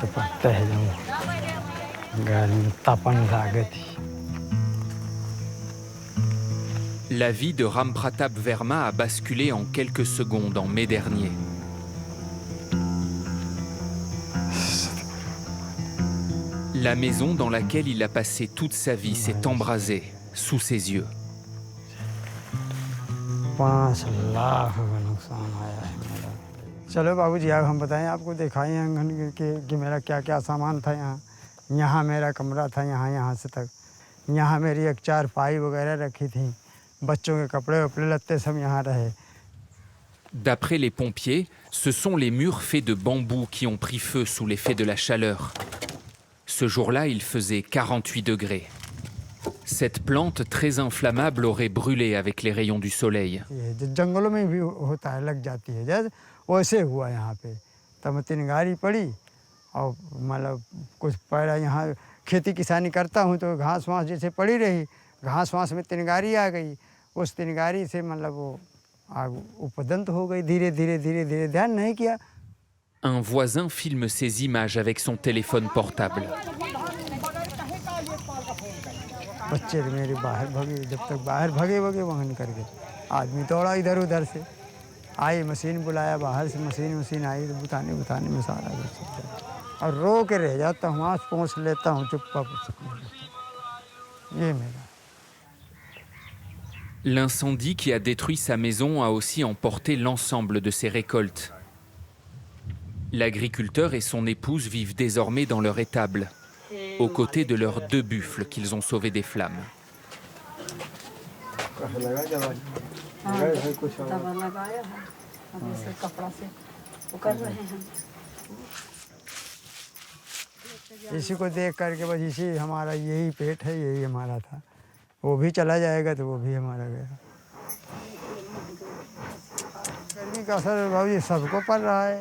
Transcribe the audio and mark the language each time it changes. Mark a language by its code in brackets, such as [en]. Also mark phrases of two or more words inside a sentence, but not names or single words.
[hi] लगता है जब गर्मी तपन लागत थी। [fr] La vie de Ram Pratap Verma a basculé en quelques secondes en mai dernier. La maison dans laquelle il a passé toute sa vie s'est embrasée sous ses yeux. [hi] 5 लाख का नुकसान आया है मेरा। चलो बाबूजी अब हम बताएं आपको, दिखाएं आंगन कि मेरा क्या क्या सामान था यहाँ। यहाँ मेरा कमरा था, यहाँ से तक। यहाँ मेरी एक चारपाई वगैरह रखी थी, बच्चों के कपड़े वपड़े लत्ते सब यहाँ रहे। [fr] D'après les pompiers, ce sont les murs faits de bambou qui ont pris feu sous l'effet de la chaleur. Ce jour-là, il faisait 48 degrés. Cette plante très inflammable aurait brûlé avec les rayons du soleil. [hi] जंगलों में भी होता है, लग जाती है, जैसे वैसे हुआ यहाँ पे। तब तिनगारी पड़ी और मतलब कुछ पैरा यहाँ खेती किसानी करता हूँ तो घास वास जैसे पड़ी रही, घास वास में तिनगारी आ गई। उस तिनगारी से मतलब वो आग उपदंत हो गई, धीरे धीरे ध्यान नहीं किया। [fr] Un voisin filme ces images avec son téléphone portable. [hi] बच्चे मेरे बाहर भागे, जब तक बाहर भागे वहाँ करके आदमी दौड़ा इधर उधर से, आई मशीन बुलाया बाहर से, मशीन आई तो बुताने में सारा कुछ और रो के रह जाता हूँ, आँख पोंछ लेता हूँ चुप्पा। ये मेरा। [fr] L'incendie qui a détruit sa maison a aussi emporté l'ensemble de ses récoltes. L'agriculteur et son épouse vivent désormais dans leur étable, aux côtés de leurs 2 buffles qu'ils ont sauvés des flammes. [hi] इसी को देख करके बस इसी हमारा यही पेट है, यही हमारा था। वो भी चला जाएगा तो वो भी हमारा गया। गर्मी का असर भाई सबको पड़ रहा है।